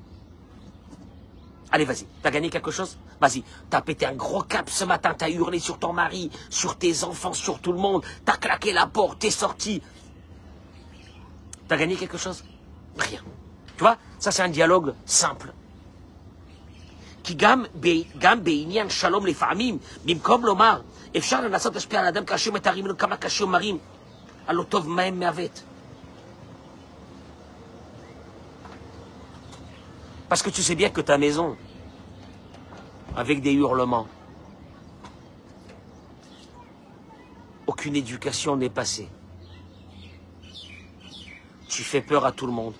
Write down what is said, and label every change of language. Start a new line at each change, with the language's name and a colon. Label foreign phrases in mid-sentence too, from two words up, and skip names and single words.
French: Allez, vas-y, t'as gagné quelque chose? Vas-y, t'as pété un gros cap ce matin, t'as hurlé sur ton mari, sur tes enfants, sur tout le monde, t'as claqué la porte, t'es sorti. T'as gagné quelque chose? Rien. Tu vois, ça c'est un dialogue simple.
Hebrew: כי גם בעניין שלום לפעמים, במקום לומר, אפשר לנסות להשפיע על האדם כאשר מתארים לו כמה קשה ומרים, הלא טוב מהם מעוות.
French: Parce que tu sais bien que ta maison, avec des hurlements, aucune éducation n'est passée. Tu fais peur à tout le monde.